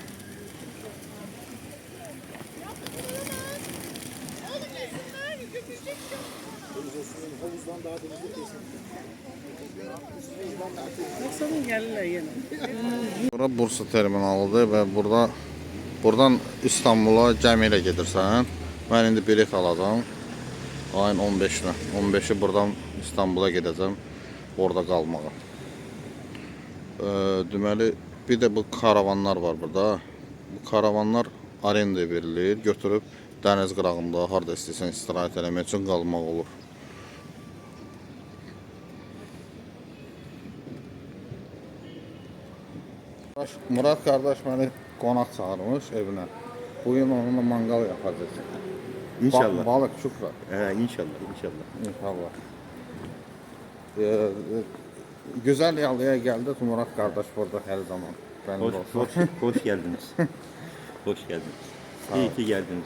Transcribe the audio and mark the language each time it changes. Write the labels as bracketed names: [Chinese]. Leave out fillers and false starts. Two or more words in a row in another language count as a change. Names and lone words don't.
[Turkish] Baksana gelirler yine. [Azerbaijani] Bura Bursa terminalıdır və buradan İstanbula gəmi ilə gedirsən. Mən indi bilet alacağam. Ayın 15-nə. 15-i buradan İstanbula gedəcəm. Orada qalmağa. Deməli, bir də bu karavanlar var burada. Bu karavanlar arenda verilir. Götürüb dəniz qırağında harda istəyirsən istirahət eləmək üçün qalmaq olur. Murad qardaş məni qonaq çağırmış evinə. [Turkish] Bugün onunla mangal yapacağız. İnşallah. Balık çupra. İnşallah, inşallah. İnşallah. Güzel yalıya geldik Murat kardeş burada her zaman. Ben Hoş, de hoş, hoş geldiniz. Hoş geldiniz. İyi ki geldiniz.